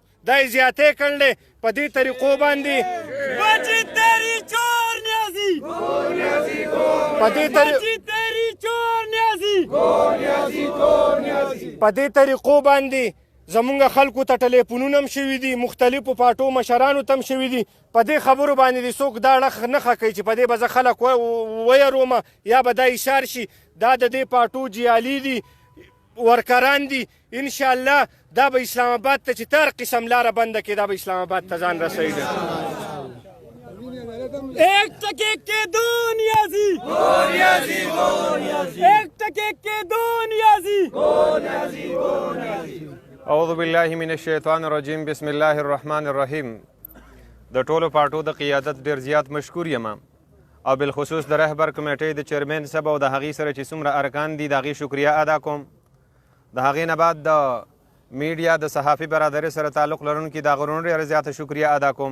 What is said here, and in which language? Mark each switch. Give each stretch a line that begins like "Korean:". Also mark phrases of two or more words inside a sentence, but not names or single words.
Pashto: دا یې زیاتی کړلی په دې طریقو باندې په دې طریقو باندې زمونږ خلکو ته ټلیفونونه هم شوي دي، مختلفو پارټو مشرانو ته هم شوي دي. په دې خبرو باندې دې څوک دا اړخ نښه کوي چې په دې به زه خلک ویرومه یا به دا اشار شي دا د دې پارټو جیالي دي، ورکران دي. انشاءالله دا به اسلام آباد ته چې تر قسم لاره بنده کړي، دا به اسلام آباد ته ځان رسوي.
Urdu: ایک ٹکے کے دو نیازی، ایک ټکے کے دو نیازی.
Arabic: اعوذ بالله من الشیطان الرجیم. بسم الله الرحمن الرحیم.
Pashto: د ټولو پارټو د قیادت ډېر زیات مشکور یم او بالخصوص د رهبر کمیټې د چیرمین صاحب او د هغې سره چې څومره ارکان دي د هغې شکریه ادا کوم. د هغې نه بعد د میډیا د صحافي برادرۍ سره تعلق لرونکي د هغو ډېره زیاته شکریه ادا کوم.